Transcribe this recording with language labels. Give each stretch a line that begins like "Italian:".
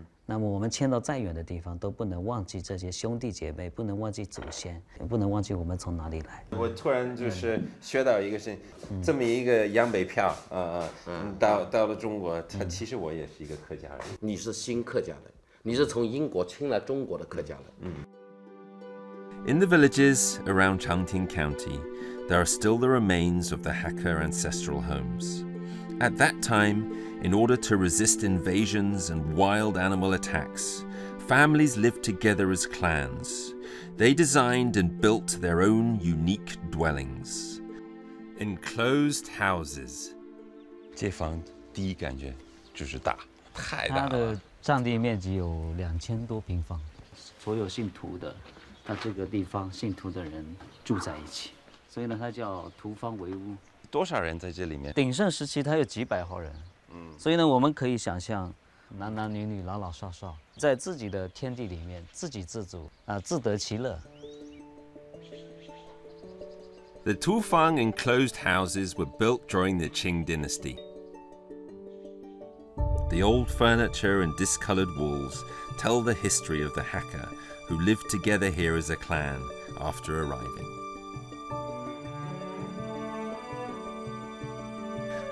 Chinese: 那么我们迁到再远的地方，都不能忘记这些兄弟姐妹，不能忘记祖先，也不能忘记我们从哪里来。我突然就是学到一个事情，这么一个洋北漂到了中国，其实我也是一个客家人。你是新客家人，你是从英国迁来中国的客家人。
English: In the villages around Changting County, there are still the remains of the Hakka ancestral homes. At that time, in order to resist invasions and wild animal attacks, families lived together as clans. They designed and built their own unique dwellings. Enclosed houses.
Chinese: 这房第一感觉就是大，太大了。它的占地面积有2000多平方，所有信徒的，它这个地方信徒的人住在一起，所以呢，它叫徒方为屋。多少人在这里面？鼎盛时期它有几百号人，所以呢，我们可以想象，男男女女、老老少少，在自己的天地里面自给自足自得其乐。
English: The Tufang enclosed houses were built during the Qing dynasty. The old furniture and discolored walls tell the history of the Hakka who lived together here as a clan after arriving.